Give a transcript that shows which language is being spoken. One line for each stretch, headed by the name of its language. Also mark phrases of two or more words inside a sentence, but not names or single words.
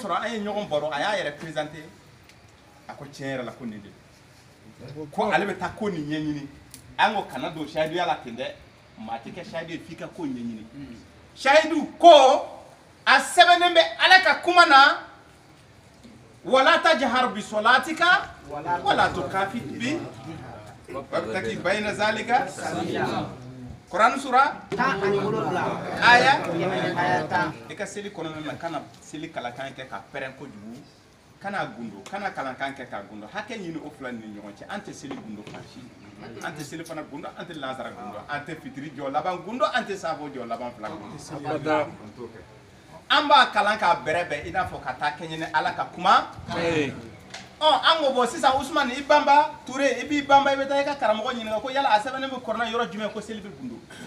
Bambara: sɔrɔ an ye ɲɔgɔn baro a y'a yɛrɛ présenté a ko tiɲɛ yɛrɛ la ko nin de ko ale bɛ taa ko nin ɲɛɲini an ko kana don shahiduya la ten dɛ maa tɛ kɛ shahidu ye f'i ka ko ɲɛɲini shahidu ko a sɛbɛnnen bɛ ale ka kuma na
Arabic: ولا تجهر بصلاتك ولا تخافت ب وابتغ بين ذلك
Bambara: Quran sura 17 aya 10 i ka seli kɔnɔna na kana seli kalakan kɛ ka pɛrɛn kojugu kana gundo kana kalankan kɛ ka gundo hakɛ ɲini o fila ni ɲɔgɔn cɛ an tɛ seli gundo farisi an tɛ seli fana gundo an tɛ lansara gundo an tɛ fitiri jɔ laban gundo an tɛ safo jɔ laban fila gundo an b'a kalan k'a bɛrɛ bɛn i n'a fɔ ka taa kɛɲɛ ni ala ka kuma an ko bɔ sisan Usumani i banba Ture i b'i banba i bɛ taa i ka karamɔgɔ ɲininka ko yala a sɛbɛnnen bɛ kɔrɔna yɔrɔ jumɛn ko seli bɛ gundo